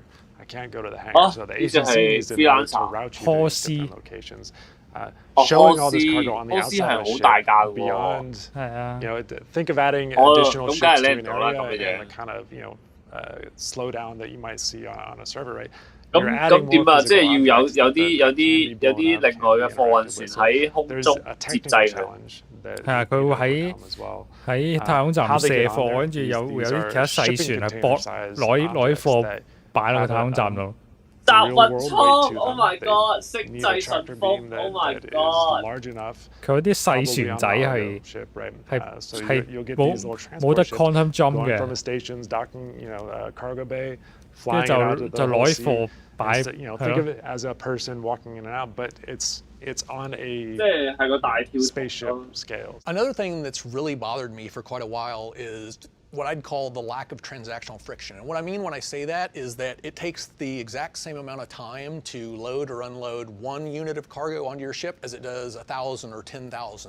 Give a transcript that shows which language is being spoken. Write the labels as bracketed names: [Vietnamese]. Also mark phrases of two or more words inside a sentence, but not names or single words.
[English] I can't go to the hangar. So the ATC needs to route you to different locations. Showing all this cargo on the outside of the ship beyond, think of adding additional ships to an area and the kind of slowdown that you might see on a server, right? [Cantonese] 咁點啊？即係要有啲另外嘅貨運船喺空中接濟佢。係啊，佢會喺太空站卸貨，跟住會有啲其他細船係攞啲貨擺落去太空站度。集運倉 ， [English] Oh my god！ [Cantonese] 星際順風 ， [English] Oh my god！ [Cantonese] 佢有啲細船仔係冇得 [English] quantum jump [Cantonese] 嘅，跟住就攞啲貨擺。 [English] Think of it as a person walking in and out, but it's on a spaceship scale. Another thing that's really bothered me for quite a while is what I'd call the lack of transactional friction. And what I mean when I say that is that it takes the exact same amount of time to load or unload 1 unit of cargo onto your ship as it does 1,000 or 10,000.